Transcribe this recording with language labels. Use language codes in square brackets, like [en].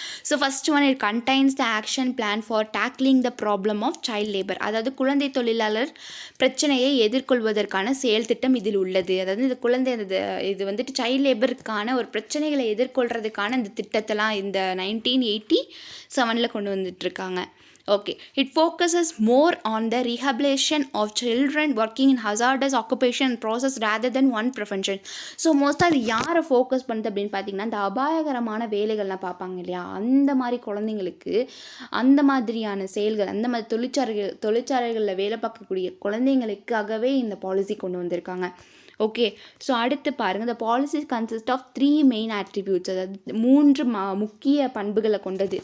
[en] So first one, it contains the action plan for tackling the problem of child labour. [ta] அதாவது குழந்தை தொழிலாளர் பிரச்சனையை எதிர்கொள்வதற்கான செயல் திட்டம் இதில் உள்ளது. அதாவது இந்த குழந்தை இது வந்துட்டு சைல்ட் லேபருக்கான ஒரு பிரச்சனைகளை எதிர்கொள்கிறதுக்கான இந்த திட்டத்தெல்லாம் இந்த 1987 கொண்டு வந்துட்டுருக்காங்க. [en] Okay, it focuses more on the rehabilitation of children working in hazardous occupation process rather than one prevention. [ta] So மோஸ்ட்டாக அது யாரை ஃபோக்கஸ் பண்ணுது அப்படின்னு பார்த்தீங்கன்னா, இந்த அபாயகரமான வேலைகள்லாம் பார்ப்பாங்க இல்லையா, அந்த மாதிரி குழந்தைங்களுக்கு அந்த மாதிரியான செயல்கள், அந்த மாதிரி தொழிற்சாலைகளில் வேலை பார்க்கக்கூடிய குழந்தைங்களுக்காகவே இந்த பாலிசி கொண்டு வந்திருக்காங்க. ஓகே. ஸோ அடுத்து பாருங்கள், [en] இந்த policy consist of 3 main attributes, [ta] அதாவது 3 முக்கிய பண்புகளை கொண்டது.